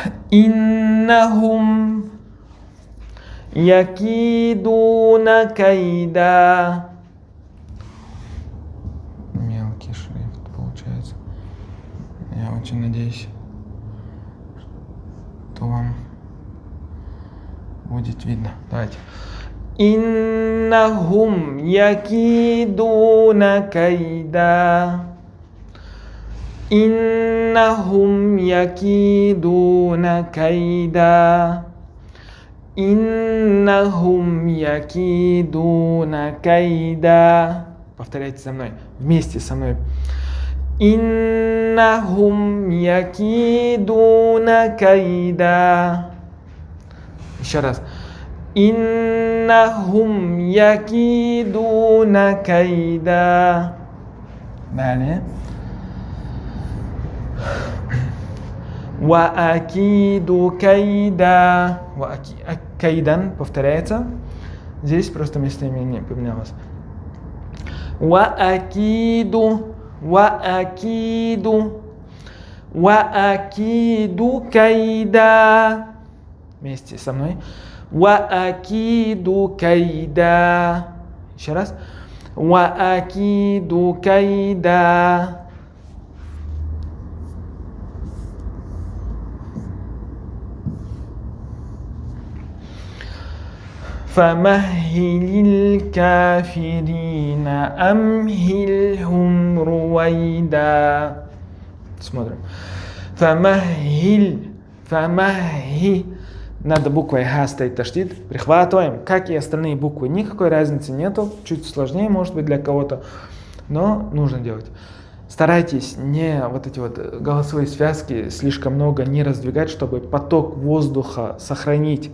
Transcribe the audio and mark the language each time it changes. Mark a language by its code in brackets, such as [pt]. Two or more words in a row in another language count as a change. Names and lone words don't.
[ar] إنهم يكيدون كيدا. [ru] Мелкий шрифт получается. Я очень надеюсь, что вам будет видно. Давайте. [ar] إنهم يكيدون كيدا. إنهم يكيدون كيدا. إنهم يكيدون كيدا. [ru] Повторяйте за мной, вместе со мной. [ar] إنهم يكيدون كيدا. [ru] Еще раз. [ar] إنهم يكيدون كيدا. Далее. وأكيد كيدا. [ru] Кайдан повторяется. Здесь просто местоимение поменялось. [ar] وأكيد كيدا. [ru] Вместе со мной. [ar] وأكيد كيدا. [ru] Еще раз. [ar] وأكيد كيدا. فمهل الكافرين أمهلهم رويدا. [ru] Смотрим. Фамахиль. Надо буквой Х стоит таштит. Прихватываем. Как и остальные буквы. Никакой разницы нету. Чуть сложнее может быть для кого-то. Но нужно делать. Старайтесь не вот эти вот голосовые связки слишком много не раздвигать, чтобы поток воздуха сохранить.